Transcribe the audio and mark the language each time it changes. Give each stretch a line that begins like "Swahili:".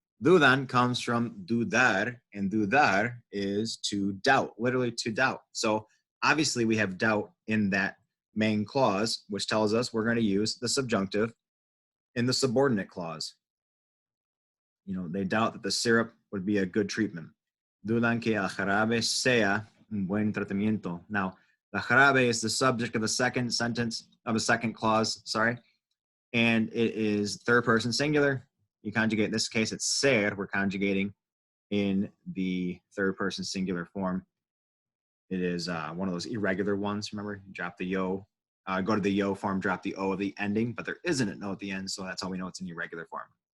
English: Dudan comes from dudar, and dudar is to doubt, literally to doubt. So obviously we have doubt in that main clause, which tells us we're going to use the subjunctive in the subordinate clause. They doubt that the syrup would be a good treatment.
Spanish: Dudan que el jarabe sea un buen tratamiento.
English: Now, the jarabe is the subject of the second sentence, of a second clause, sorry. And it is third person singular. You conjugate, in this case, it's ser. We're conjugating in the third person singular form. It is one of those irregular ones. Remember, drop the yo, go to the yo form, drop the o at the ending, but there isn't an o at the end, so that's how we know it's in irregular form.